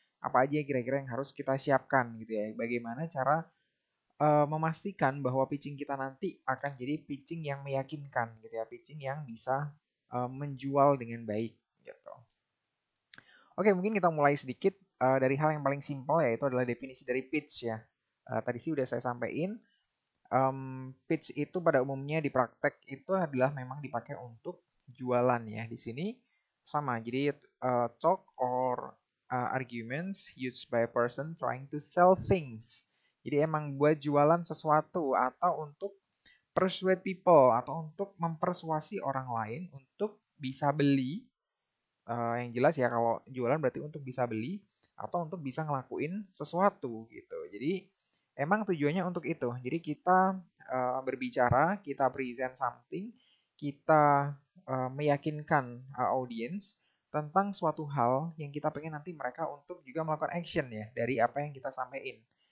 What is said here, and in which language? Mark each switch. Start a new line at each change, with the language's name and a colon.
Indonesian: Apa aja kira-kira yang harus kita siapkan gitu ya. Bagaimana cara memastikan bahwa pitching kita nanti akan jadi pitching yang meyakinkan gitu ya, pitching yang bisa menjual dengan baik gitu. Oke, mungkin kita mulai sedikit dari hal yang paling simpel yaitu adalah definisi dari pitch ya. Tadi sih udah saya sampaikan. Pitch itu pada umumnya di praktek itu adalah memang dipakai untuk jualan ya. Di sini sama.
English: Jadi talk or arguments used by a person trying to sell things.
Indonesian: Jadi emang buat jualan sesuatu atau untuk
English: persuade people
Indonesian: atau untuk mempersuasi orang lain untuk bisa beli. Yang jelas ya kalau jualan berarti untuk bisa beli atau untuk bisa ngelakuin sesuatu gitu. Jadi emang tujuannya untuk itu. Jadi kita berbicara, kita present something, kita meyakinkan audience tentang suatu hal yang kita pengen nanti mereka untuk juga melakukan action ya dari apa yang kita sampaikan.